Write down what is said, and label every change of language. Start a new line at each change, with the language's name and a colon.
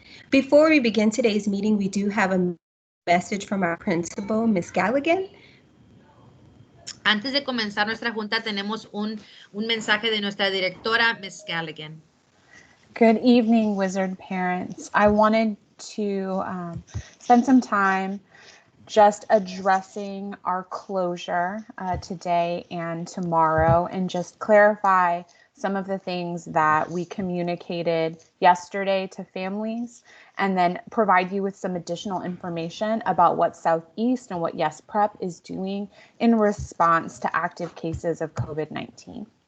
English: Before we begin today's meeting, we do have a message from our principal, Ms. Galligan.
Spanish: Antes de comenzar nuestra junta, tenemos un mensaje de nuestra directora, Ms. Galligan.
English: Good evening, Wizard parents. I wanted to spend some time just addressing our closure today and tomorrow, and just clarify some of the things that we communicated yesterday to families, and then provide you with some additional information about what Southeast and what Yes Prep is doing in response to active cases of COVID-19.